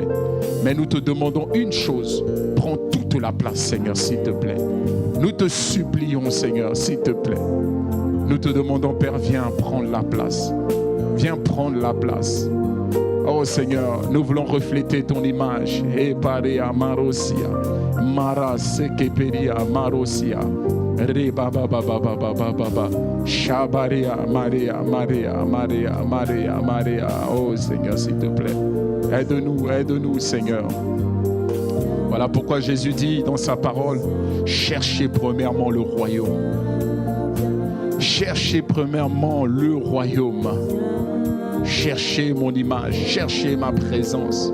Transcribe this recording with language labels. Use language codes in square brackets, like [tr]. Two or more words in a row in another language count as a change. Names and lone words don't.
[fr] Mais nous te demandons une chose. Prends toute la place, Seigneur, s'il te plaît. Nous te supplions, Seigneur, s'il te plaît. Nous te demandons, Père, viens prendre la place. Viens prendre la place. Oh Seigneur, nous voulons refléter ton image. Et paria marosia, marase keperia marosia, reba baba baba baba baba, shabaria Maria Maria Maria Maria Maria. Oh Seigneur, s'il te plaît, aide-nous Seigneur. Voilà pourquoi Jésus dit dans sa parole, cherchez premièrement le royaume. Cherchez premièrement le royaume. Cherchez mon image, cherchez ma présence.